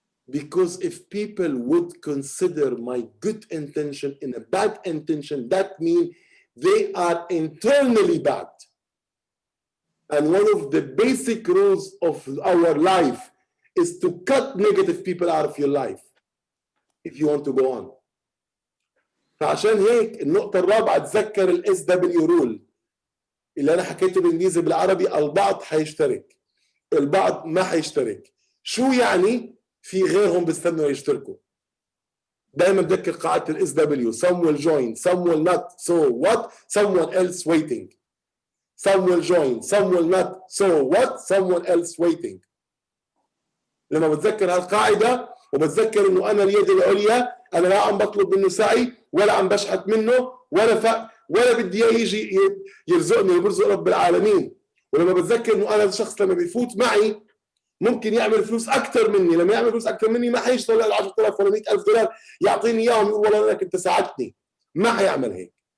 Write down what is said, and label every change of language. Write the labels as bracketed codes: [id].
[en] Because if people would consider my good intention in a bad intention, that means they are internally bad. And one of the basic rules of our life is to cut negative people out of your life if you want to go on. [ar] فعشان هيك النقطة الرابعة تذكر ال SW rule اللي أنا حكيته بالإنجليزي بالعربي. البعض حيشترك، البعض ما حيشترك. شو يعني؟ في غيرهم بيستنوا يشتركوا. دائما بذكر قاعدة ال SW. [en] Some will join, some will not. So what? Someone else waiting. Some will join, some will not. So what? Someone else waiting. [ar] لما بتذكر هالقاعدة وبتذكر إنه أنا اليد العليا، أنا لا عم بطلب منه سعي ولا عم بشحت منه ولا بدي إياه يجي يرزقني وبرزق رب العالمين. ولما بتذكر إنه أنا الشخص لما بيفوت معي ممكن يعمل فلوس أكثر مني، لما يعمل فلوس أكثر مني ما حيشتغل ال 10,000 ولا 100,000 دولار يعطيني إياهم يقول والله أنك أنت ساعدتني. ما حيعمل هيك.